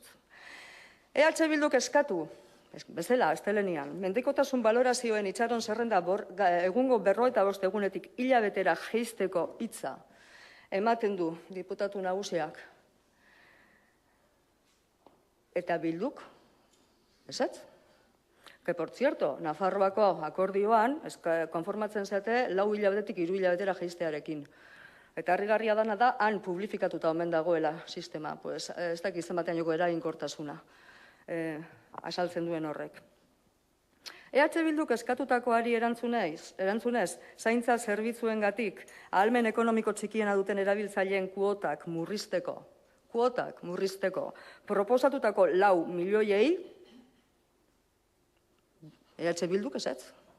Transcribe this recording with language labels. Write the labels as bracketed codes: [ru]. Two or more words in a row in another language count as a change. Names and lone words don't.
[eu] EH Bilduk eskatu bezala, astelenean, mendikotasun balorazioen itxaron zerrenda egungo 55 egunetik hilabetera jeizteko hitza ematen du diputatu nagusiak. Eta Bilduk ezetz. [es] Que, por cierto, [eu] Nafarroako akordioan konformatzen zate 4 hilabetetik 3 hilabetera jeistearekin. Eta harrigarria dana da, han publifikatuta omen dagoela sistema. Pues, ez dakit zenbatean joko eraginkortasuna asaltzen duen horrek. EH Bilduk eskatutakoari erantzunez, zaintza zerbitzuengatik ahalmen ekonomiko txikiena duten erabiltzaileen kuotak murrizteko, proposatutako 4 milioiei, EH Bilduk ezetz.